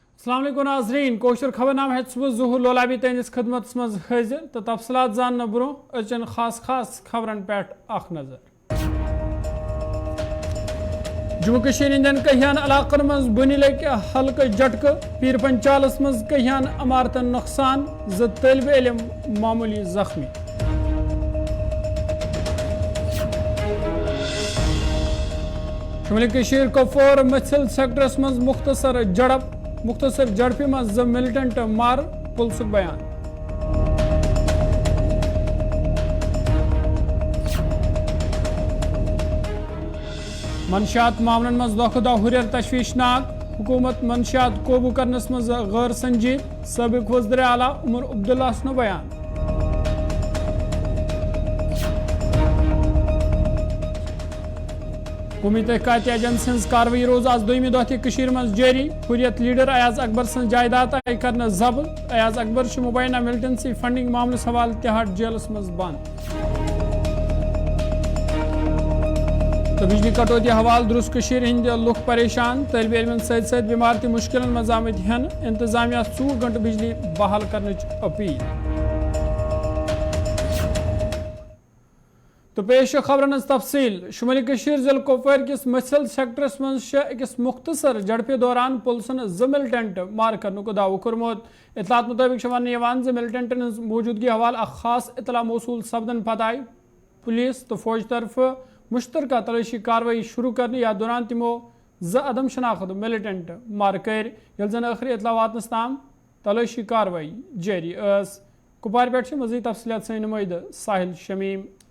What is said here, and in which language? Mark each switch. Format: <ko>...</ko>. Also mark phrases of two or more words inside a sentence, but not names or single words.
<ks>अस्सलाम वालेकुम नाज़रीन कोशर खबरनामा है सुबह ज़ुहूर लोलाबी तैनिस खदमत मज हाजिर तो तफसलात जानने ब्रो अचन खास खबरन पे अख नजर जम्मू कश्मीर इंदन कहियान इलाकन मज बुनि लग हल्क झटक पीर पंचालस मज कहियान इमारतन नुकसान ज तलब इल्म मामूली जख्मी शुमाली कश्मीर कुपवार मसल सेक्टरस मज मुख्तसर झड़पी मज मिलिटेंट मार पुलिस बयान मनशियात मामलन मज दो हुरियर तशवीशनाक हुकूमत मनशियात काबू करनस मज गैर संजीद सबक वज़ीर आला उमर अब्दुल्ला नो बयान कौमी तहक़ीक़ाती एजेंसी हज कार्रवाई रोज आज दोयमि दह तह मज जारी हुर्रियत लीडर अयाज अकबर सं जायदाद आई कर जब्त अयाज अकबर मुबैना मिलिटेंसी फंडिंग मामलस हवाले तिहाड़ जेलस मज बंद तो बिजली कटौती हवाले दुरुस्त हिंद लुक परेशान तलब इल्मन सत बीमार मुश्किल मज आमद हेन इंतजामिया 4 घंटे बिजली बहाल करने अपील तो पेश खबरन तफसील शुमाली कश्मीर जिला कुपवार किस मसल सेक्टरस मज अकिस मुख्तसर झड़पे दौरान पुलिसन 2 मिलिटेंट मार करने को दावो कोरमुत इतलात मुताबिक वन मिलिटेंटन मौजूदगी हवाले खास इतला मौसूल सपदन पत आई पुलिस तो फौज तरफ मुश्तरका तलाशी कार्रवाई शुरू करने या दौरान तमो 2 अदम शनाख्त मिलिटेंट मार कर जन आखिरी इतला वातनस ताम तलाशी कार्रवाई जारी कुपवार पे मजीद तफसीलात से नुमाइंद साहिल शमीम।</ks>